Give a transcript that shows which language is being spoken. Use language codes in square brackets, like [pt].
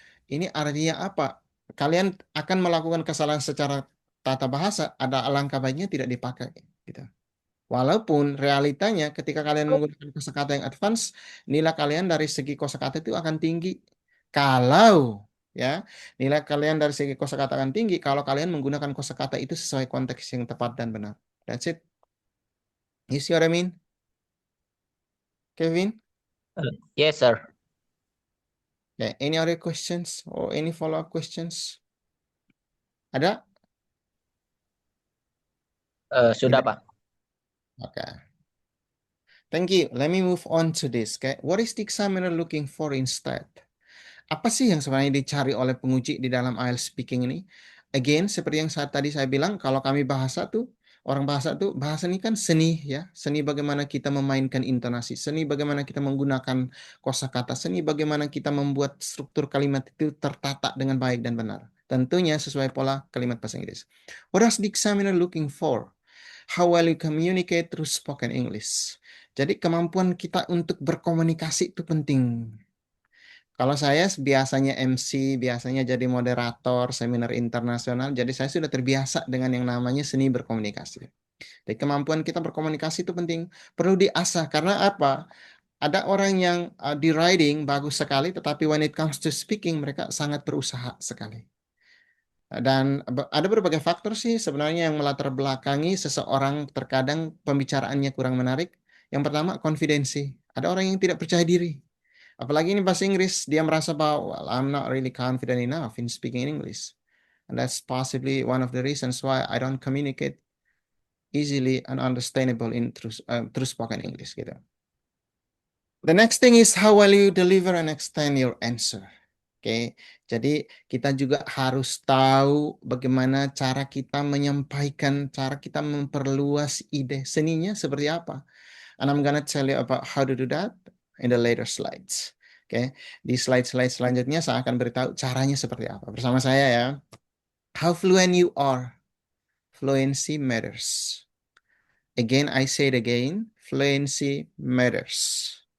[id] Ini artinya apa? Kalian akan melakukan kesalahan secara tata bahasa, ada alangkah baiknya tidak dipakai gitu. Walaupun realitanya ketika kalian menggunakan kosakata yang advance, nilai kalian dari segi kosakata itu akan tinggi. Kalau ya, nilai kalian dari segi kosakata akan tinggi kalau kalian menggunakan kosakata itu sesuai konteks yang tepat dan benar. [en] That's it. You see what I mean, Kevin? Yes, sir. Yeah. Any other questions or any follow-up questions? [id] Ada? Sudah, Tidak? Pak. [en] Okay. Thank you. Let me move on to this. Okay. What is the examiner looking for instead? [id] Apa sih yang sebenarnya dicari oleh penguji di dalam IELTS speaking ini? Again, seperti yang tadi saya bilang, kalau kami bahasa tuh, orang bahasa tuh, bahasa ini kan seni ya. Seni bagaimana kita memainkan intonasi, seni bagaimana kita menggunakan kosakata, seni bagaimana kita membuat struktur kalimat itu tertata dengan baik dan benar. Tentunya sesuai pola kalimat bahasa Inggris. [en] What is the examiner looking for? How well you communicate through spoken English. [id] Jadi kemampuan kita untuk berkomunikasi itu penting. Kalau saya biasanya MC, biasanya jadi moderator seminar internasional, jadi saya sudah terbiasa dengan yang namanya seni berkomunikasi. Jadi kemampuan kita berkomunikasi itu penting, perlu diasah karena apa? Ada orang yang di writing bagus sekali, tetapi [en] when it comes to speaking [id] mereka sangat berusaha sekali. Dan ada berbagai faktor sih sebenarnya yang melatar belakangi seseorang terkadang pembicaraannya kurang menarik. Yang pertama, konfidensi. Ada orang yang tidak percaya diri. Apalagi ini bahasa Inggris, dia merasa bahwa, [en] well, I'm not really confident enough in speaking English. And that's possibly one of the reasons why I don't communicate easily and understandable in through spoken English gitu. The next thing is how will you deliver and extend your answer. [id] Oke, jadi kita juga harus tahu bagaimana cara kita menyampaikan, cara kita memperluas ide seninya seperti apa. [en] And I'm gonna tell you about how to do that in the later slides. [id] Oke, di slide-slide selanjutnya saya akan beritahu caranya seperti apa. Bersama saya ya. [en] How fluent you are. Fluency matters. Again, I say it again, fluency matters.